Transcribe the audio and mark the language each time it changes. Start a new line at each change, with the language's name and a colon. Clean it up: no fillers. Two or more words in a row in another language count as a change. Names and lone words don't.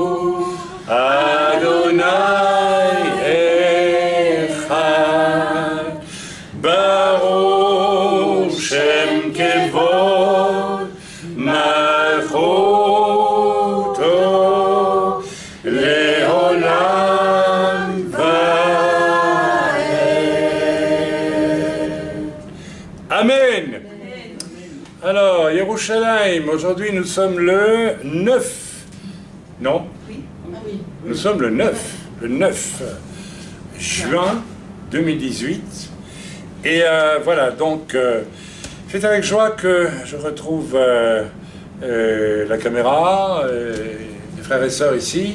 Hebrew: אדני אחד, ברוך שם כבוד, מלכותו, לעולם ועד. Amen.
French: Alors, Yerushalayim, aujourd'hui nous sommes le 9. Non? Nous sommes le 9 juin 2018. Et voilà, donc, c'est avec joie que je retrouve la caméra, les frères et sœurs ici.